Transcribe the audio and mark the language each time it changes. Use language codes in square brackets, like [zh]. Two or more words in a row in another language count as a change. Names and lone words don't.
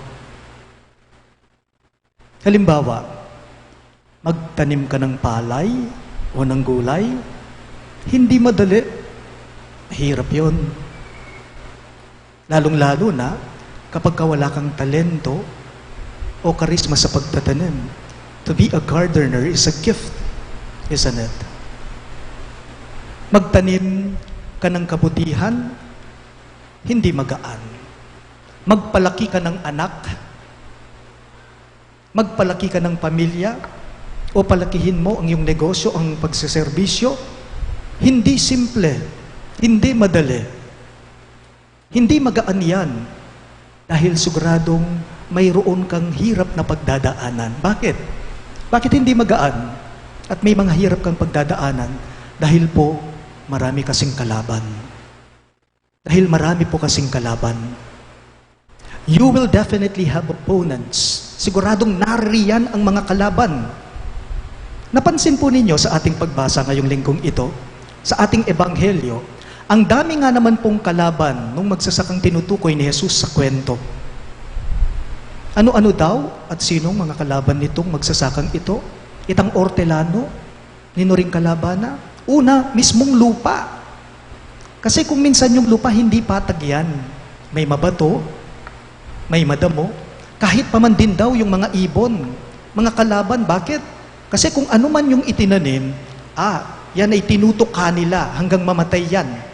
[tl] Halimbawa, magtanim ka ng palay o ng gulay, hindi madali. Mahirap yun. Lalong-lalo na kapag wala kang talento o karisma sa pagtatanim. [en] To be a gardener is a gift, isn't it? [tl] Magtanim ka ng kabutihan, hindi magaan. Magpalaki ka ng anak, magpalaki ka ng pamilya, o palakihin mo ang iyong negosyo, ang pagseserbisyo, hindi simple, hindi madali. Hindi magaan yan dahil siguradong mayroon kang hirap na pagdadaanan. Bakit? Bakit hindi magaan at may mga hirap kang pagdadaanan? Dahil po marami kasing kalaban. Dahil marami po kasing kalaban. [en] You will definitely have opponents. [tl] Siguradong nariyan ang mga kalaban. Napansin po ninyo sa ating pagbasa ngayong linggong ito, sa ating ebanghelyo, ang dami nga naman pong kalaban nung magsasakang tinutukoy ni Jesus sa kwento. Ano-ano daw at sinong mga kalaban nitong magsasakang ito? [pam] Itang ortelano, ninuring kalabana. [tl] Una, mismong lupa. Kasi kung minsan yung lupa hindi patag yan. May mabato, may madamo. Kahit pa man din daw yung mga ibon, mga kalaban. Bakit? Kasi kung ano man yung itinanim, yan ay tinutok kanila hanggang mamatay yan.